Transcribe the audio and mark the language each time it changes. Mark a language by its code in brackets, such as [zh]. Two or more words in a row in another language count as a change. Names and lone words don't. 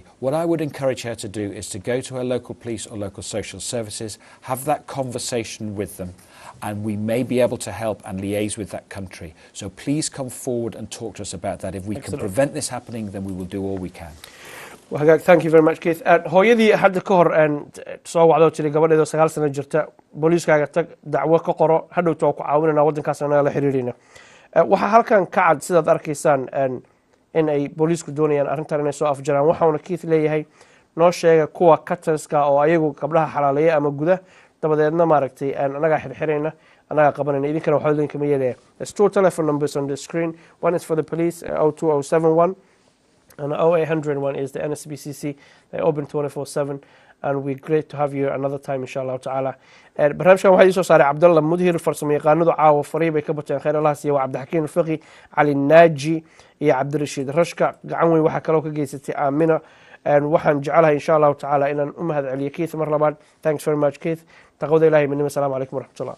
[en] What I would encourage her to do is to go to her local police or local social services, have that conversation with them, and we may be able to help and liaise with that country. So please come forward and talk to us about that. If we can prevent this happening, then we will do all we can. Thank you very much, Keith. [so] hooyadii hadda ka hor soo wacdoo jiray gabadheedoo 9 sano jirta booliiskaaga tag dacwo ka qoro hadhowta waa ku caawinanaa waddankaas anaga la xiriirina waxaa halkan ka cad sidaad arkaysaan in ay booliisku doonayaan arrintan inay soo afjaraan. waxauna Keith leeyahay noo sheega kuwa cutters-ka oo ayagu gabdhaha xalaaleeya ama guda dabadeedna maaragtay anagaa xirxirayna anagaa qabanayna idinkana waxaa idinkama yeelaya. [en] There's two telephone numbers on the screen. One is for the police 02071 and 0800 is the NSBCC. They open 24/7 and we're great to have you another time [ar] inshallah ta'ala. [so] barnaamijkan waxaa soo saaray Cabdalla Mudhir farsamo yaqaanadu caawa fariib ay ka bateen khayr Allah siiyo Cabdixakiin Fiqi Ali Naaji iyo Cabdirashiid Rashka gacan weyn waxa kale oo ka geysatay Aamina waxaan jecelahay [ar] inshallah ta'ala [so] inaan u mahad celiyo Keith mar labaad. [en] Thanks very much Keith. [so] taqawada Ilaahay midnimo. [ar] Assalaamu calaykum waraxmatullaah.